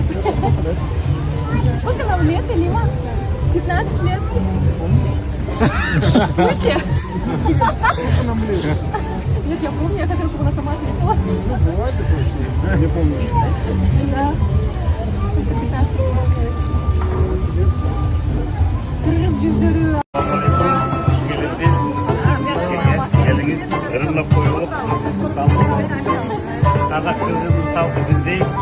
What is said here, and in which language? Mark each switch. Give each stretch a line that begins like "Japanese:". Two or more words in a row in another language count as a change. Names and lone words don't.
Russian: Сколько нам лет, Илима? 15 лет. В смысле? Нет, я помню, я хотела, чтобы она сама ответила. Ну, бывает такое, не помнишь. Да. 15 лет.
Turkish: Kırgız cüzdanı. Kırımla koyulup Kazak Kırgız'ın saltı bizdeyiz.